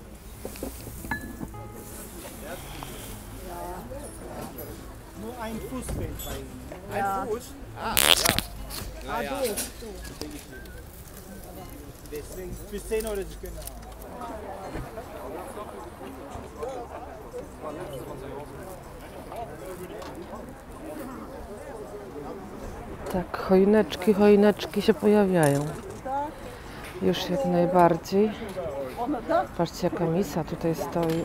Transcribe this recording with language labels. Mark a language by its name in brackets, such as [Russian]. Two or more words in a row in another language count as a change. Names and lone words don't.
[German] Nur ein Fuß fehlt bei Ihnen. Ein Fuß? Deswegen bis 10 Euro Sie können haben. [Polish] Tak, choineczki się pojawiają. Już jak najbardziej. Patrzcie jaka misa tutaj stoi.